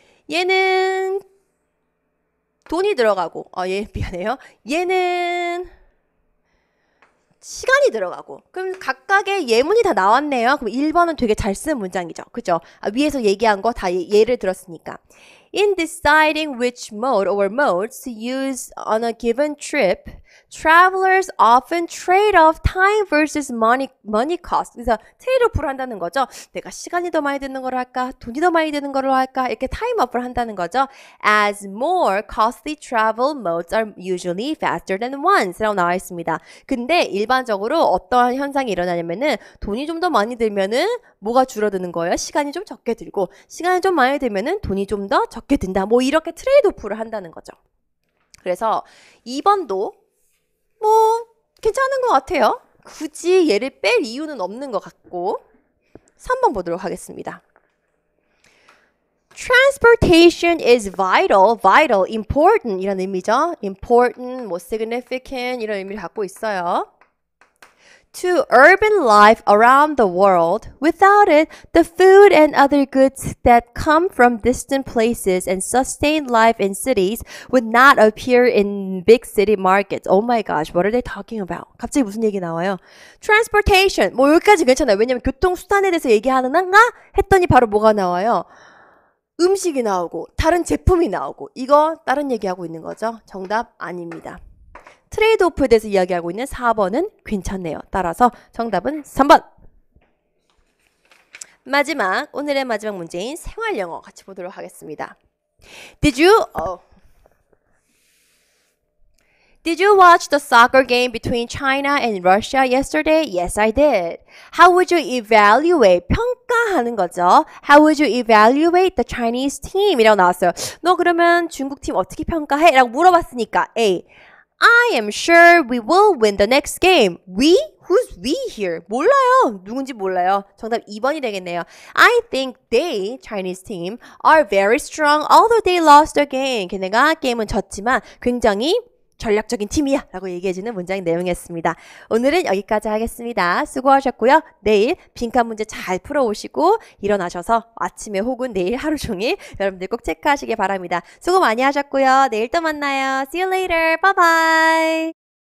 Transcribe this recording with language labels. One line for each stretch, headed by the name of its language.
Korean: 얘는 돈이 들어가고 미안해요. 얘는 시간이 들어가고. 그럼 각각의 예문이 다 나왔네요. 그럼 1번은 되게 잘 쓴 문장이죠. 그죠? 위에서 얘기한 거 다 예를 들었으니까.
English: In deciding which mode or modes to use on a given trip, travelers often trade off time versus money cost.
Korean: 그래서 트레이드오프를 한다는 거죠. 내가 시간이 더 많이 드는 걸 할까? 돈이 더 많이 드는 걸 할까? 이렇게 타임업을 한다는 거죠.
English: As more costly travel modes are usually faster than ones
Korean: 라고 나와 있습니다. 근데 일반적으로 어떠한 현상이 일어나냐면은 돈이 좀 더 많이 들면은 뭐가 줄어드는 거예요? 시간이 좀 적게 들고 시간이 좀 많이 들면은 돈이 좀 더 적게 든다. 뭐 이렇게 트레이드오프를 한다는 거죠. 그래서 2번도 뭐 괜찮은 것 같아요. 굳이 얘를 뺄 이유는 없는 것 같고 3번 보도록 하겠습니다.
English: Transportation is vital, important
Korean: 이런 의미죠. important, 뭐 significant 이런 의미를 갖고 있어요.
English: To urban life around the world. Without it, the food and other goods that come from distant places and sustain life in cities would not appear in big city markets. Oh my gosh, what are they talking about?
Korean: 갑자기 무슨 얘기 나와요? Transportation. 뭐 여기까지 괜찮아요. 왜냐면 교통수단에 대해서 얘기하는가? 했더니 바로 뭐가 나와요? 음식이 나오고 다른 제품이 나오고 이거 다른 얘기하고 있는 거죠. 정답 아닙니다. 트레이드오프에 대해서 이야기하고 있는 4번은 괜찮네요. 따라서 정답은 3번. 오늘의 마지막 문제인 생활영어 같이 보도록 하겠습니다.
English: Did you watch the soccer game between China and Russia yesterday? Yes, I did. How would you evaluate?
Korean: 평가하는 거죠.
English: How would you evaluate the Chinese team?
Korean: 이라고 나왔어요. 너 그러면 중국 팀 어떻게 평가해? 라고 물어봤으니까 A.
English: I am sure we will win the next game. We? Who's we here?
Korean: 몰라요. 누군지 몰라요. 정답 2번이 되겠네요.
English: I think they, Chinese team, are very strong although they lost the game.
Korean: 걔네가 게임은 졌지만 굉장히 전략적인 팀이야 라고 얘기해주는 문장 내용이었습니다. 오늘은 여기까지 하겠습니다. 수고하셨고요. 내일 빈칸 문제 잘 풀어오시고 일어나셔서 아침에 혹은 내일 하루 종일 여러분들 꼭 체크하시기 바랍니다. 수고 많이 하셨고요. 내일 또 만나요.
English: See you later. Bye bye.